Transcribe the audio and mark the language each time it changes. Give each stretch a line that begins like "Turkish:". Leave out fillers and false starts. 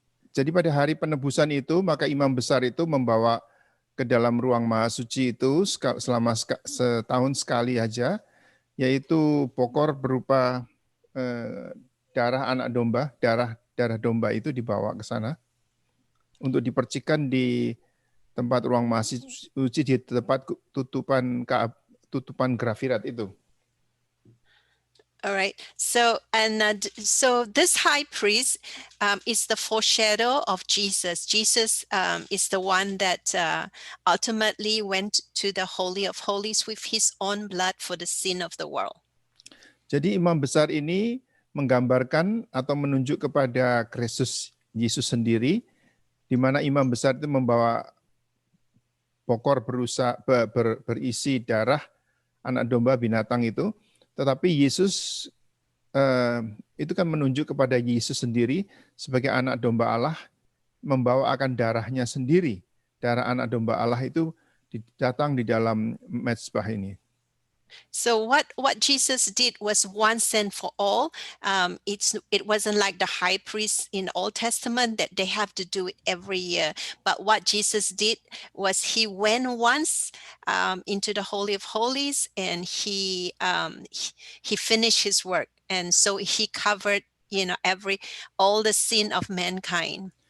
Indonesian: Jadi pada hari penebusan itu, maka imam besar itu membawa ke dalam ruang maha suci itu selama setahun sekali aja, yaitu pokor berupa darah anak domba, darah domba itu dibawa ke sana untuk dipercikan di tempat ruang maha suci, di tempat tutupan grafirat itu.
English: All right. So this high priest is the foreshadow of Jesus. Jesus is the one that ultimately went to the Holy of Holies with his own blood for the sin of the world.
Indonesian: Jadi imam besar ini menggambarkan atau menunjuk kepada Kristus Yesus sendiri, di mana imam besar itu membawa pokor berisi darah anak domba binatang itu, tetapi Yesus itu kan menunjuk kepada Yesus sendiri sebagai anak domba Allah, membawa akan darahnya sendiri. Darah anak domba Allah itu datang di dalam mezbah ini.
English: So what Jesus did was once and for all. It wasn't like the high priest in the Old Testament that they have to do it every year. But what Jesus did was he went once into the Holy of Holies, and he finished his work, and so he covered all the sin of mankind.